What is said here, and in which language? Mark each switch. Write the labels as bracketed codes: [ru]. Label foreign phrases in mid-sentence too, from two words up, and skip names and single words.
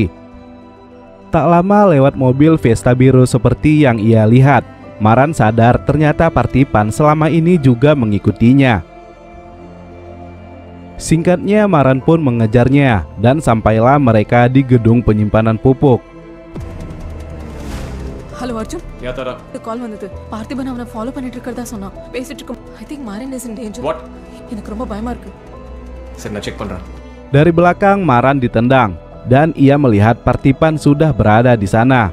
[id] Tak lama lewat mobil Vespa biru seperti yang ia lihat, Maran sadar ternyata Partipan selama ini juga mengikutinya. Singkatnya, Maran pun mengejarnya dan sampailah mereka di gedung penyimpanan pupuk. Halo Arjun. Ya Tara. [ta] Call வந்தது. பார்த்திபன் அவனை ஃபாலோ பண்ணிட்டு இருக்கறதா சொன்னா. பேசிட்டு இருக்கோம். [en] I think Maran is in danger. What? [ta] எனக்கு ரொம்ப பயமா இருக்கு. சரி நான் செக் பண்றேன். [id] Dari belakang Maran ditendang dan ia melihat Partipan sudah berada di sana.